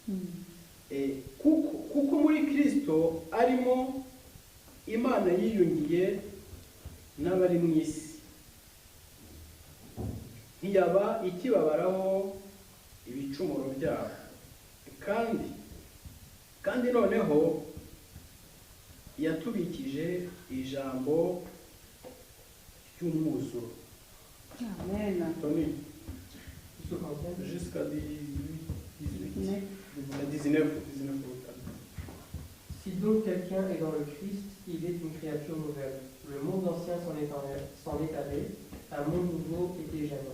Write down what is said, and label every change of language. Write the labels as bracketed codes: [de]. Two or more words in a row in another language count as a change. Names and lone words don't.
[rw] Kuko muri Kristo arimo Imana yiyungiye n'abari mu isi, ntiyaba ikibabaraho ibicumuro byabo. Kandi noneho yatubikije ijambo ry'umwuzuro. Amen. [fr] Tony, jusqu'à 19. Si donc quelqu'un est dans le Christ, il est une créature nouvelle. Le monde ancien s'en est allé, un monde nouveau est déjà né.